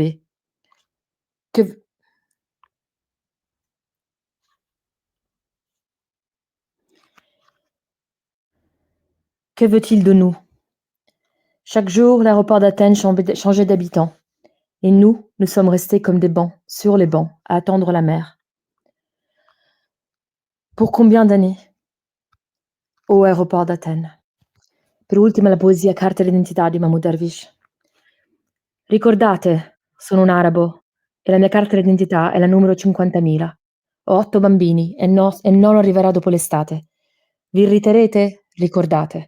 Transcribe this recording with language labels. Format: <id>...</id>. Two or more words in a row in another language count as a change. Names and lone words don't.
<fr>» Que veut-il de nous? Chaque jour, l'aéroport d'Athènes changeait d'habitants. Et nous sommes restés comme des bancs, sur les bancs, à attendre la mer. Pour combien d'années? Ô aéroport d'Athènes.</fr> <it>Per ultima la poesia Carta d'identità di Mahmoud Darwish. Ricordate, sono un arabo e la mia carta d'identità è la numero 50.000. Ho 8 bambini e il nono arriverà dopo l'estate. Vi irriterete? Ricordate.</it>